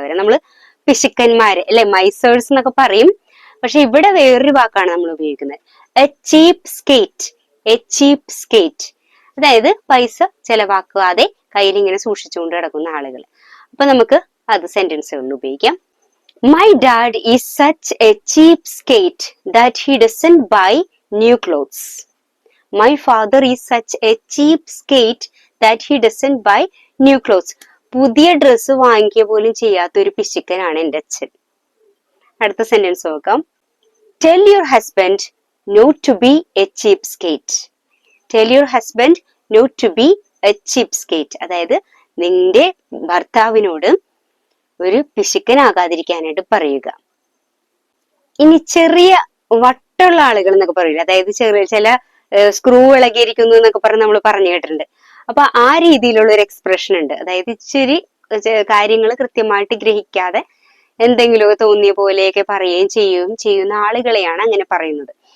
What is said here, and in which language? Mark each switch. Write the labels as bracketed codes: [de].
[ml] അവരെ നമ്മള് പിശുക്കന്മാര് അല്ലെ, മൈസേഴ്സ് എന്നൊക്കെ പറയും. പക്ഷെ ഇവിടെ വേറൊരു വാക്കാണ് നമ്മൾ ഉപയോഗിക്കുന്നത്, A cheap skate. A cheap skate അതായത് പൈസ ചെലവാക്കാതെ കയ്യിൽ ഇങ്ങനെ സൂക്ഷിച്ചുകൊണ്ട് കിടക്കുന്ന ആളുകൾ. അപ്പൊ നമുക്ക് അത് സെന്റൻസുകളിൽ ഉപയോഗിക്കാം. [en] My dad is such a cheapskate that he doesn't buy new clothes. My father is such a cheapskate that he doesn't buy new clothes. [ml] പുതിയ ഡ്രസ്സ് വാങ്ങിക്കുക പോലും ചെയ്യാത്ത ഒരു പിശുക്കനാണ് എൻ്റെ അച്ഛൻ. അടുത്ത സെന്റൻസ് നോക്കാം. [en] Tell your husband not to be a cheapskate. Tell your husband not to be a cheapskate. [ml] അതായത് നിന്റെ ഭർത്താവിനോട് ഒരു പിശുക്കനാകാതിരിക്കാനായിട്ട് പറയുക. ഇനി ചെറിയ വട്ടുള്ള ആളുകൾ എന്നൊക്കെ പറയില്ല, അതായത് ചില സ്ക്രൂ ഇളകിയിരിക്കുന്നു എന്നൊക്കെ പറഞ്ഞ് നമ്മൾ പറഞ്ഞു കേട്ടിട്ടുണ്ട്. അപ്പൊ ആ രീതിയിലുള്ള ഒരു എക്സ്പ്രഷൻ ഉണ്ട്. അതായത് ഇച്ചിരി കാര്യങ്ങൾ കൃത്യമായിട്ട് ഗ്രഹിക്കാതെ എന്തെങ്കിലുമൊക്കെ തോന്നിയ പോലെയൊക്കെ പറയുകയും ചെയ്യുന്ന ആളുകളെയാണ് അങ്ങനെ പറയുന്നത്.